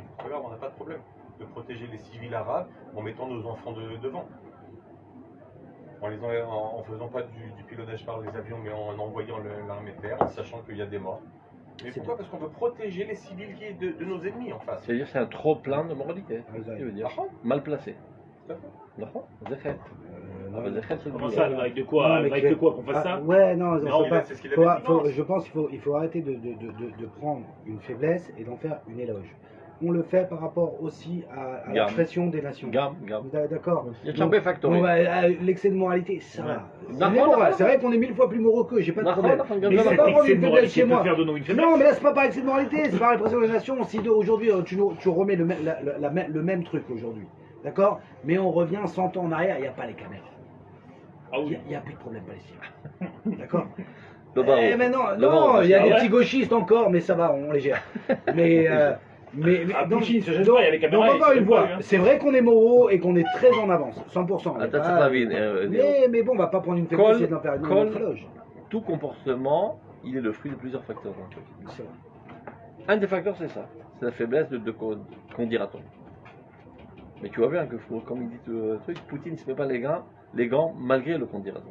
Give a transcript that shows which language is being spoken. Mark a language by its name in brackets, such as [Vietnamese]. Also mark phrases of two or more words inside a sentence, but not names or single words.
[French] Regarde, on n'a pas de problème de protéger les civils arabes en mettant nos enfants devant. En faisant pas du pilotage par les avions, mais en envoyant l'armée de terre, en sachant qu'il y a des morts. Mais pourquoi? Parce qu'on veut protéger les civils de nos ennemis en face. C'est-à-dire c'est un trop plein de moralité. C'est ce que tu veux dire. Mal placé. [Hebrew] נכון? זה חטא. אבל זה חטא של [French] Comment [Hebrew] גבול. [French] ça, avec de quoi? Avec de quoi qu'on fasse ça? Ouais, non, Non, faut pas. c'est ce qu'il avait dit, Je pense qu'il faut arrêter de prendre une faiblesse et d'en faire une éloge. On le fait par rapport aussi à la Gamme. pression des nations. [Hebrew] גם, גם. [French] D'accord. [Hebrew] יש הרבה פקטורים. [French] L'excès de moralité, ça. D'accord, Mais bon, d'accord. c'est vrai qu'on est 1000 fois plus moraux qu'eux, j'ai pas de D'accord, problème. d'accord, Mais d'accord. c'est Cet pas prendre excès une de faiblesse chez moralité peut moi. faire de nous une faiblesse. Non, mais là, c'est pas par excès de moralité, c'est par la pression des nations. Si aujourd'hui, tu remets le même truc aujourd'hui, d'accord? Mais on revient 100 ans en arrière, il n'y a pas les caméras. Ah Il oui. n'y a plus de problème palestinien. D'accord? Le barreau. Mais non, Le barreau. non, il y a Ah des ouais petits gauchistes encore, mais ça va, on les gère. Mais Ah, donc, Poutine, se gêne pas, il y a les donc, caméras. encore il se une gêne pas, fois, lui, hein. c'est vrai qu'on est moraux et qu'on est très en avance, 100%. on est [Hebrew] אתה [French] pas- [Hebrew] צריך להבין, [French] mais bon, on va pas prendre une faiblesse et d'en faire une Col- autre éloge. tout comportement, il est le fruit de plusieurs facteurs dans le truc. C'est vrai. Un des facteurs, c'est ça. C'est la faiblesse de qu'en dira-t-on. Mais tu vois bien que, comme il dit le truc, Poutine ne se met pas les gants malgré le qu'en dira-t-on.